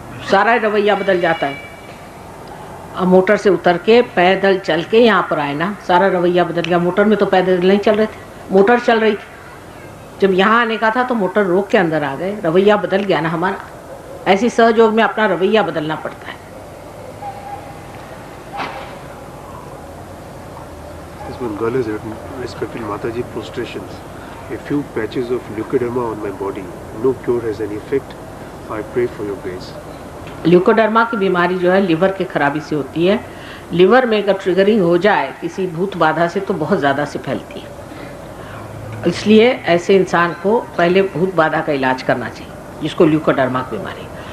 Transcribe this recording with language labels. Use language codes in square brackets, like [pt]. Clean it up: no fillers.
[hi] सारा रवैया बदल जाता है। अब मोटर से उतर के पैदल चल के यहाँ पर आए ना, सारा रवैया बदल गया। मोटर में तो पैदल नहीं चल रहे थे, मोटर चल रही थी। जब यहाँ आने का था तो मोटर रोक के अंदर आ गए, रवैया बदल गया ना हमारा। ऐसी सहयोग में अपना रवैया बदलना पड़ता है। [en] This one girl has written, respected Mataji, prostrations. A few patches of leukoderma on my body. No cure has any effect. I pray for your grace. [hi] Leucoderma की बीमारी जो है लिवर के खराबी से होती है। लिवर में अगर ट्रिगरिंग हो जाए किसी भूत बाधा से तो बहुत ज़्यादा से फैलती है। इसलिए ऐसे इंसान को पहले भूत बाधा का इलाज करना चाहिए, जिसको ल्यूकोडर्मा की बीमारी।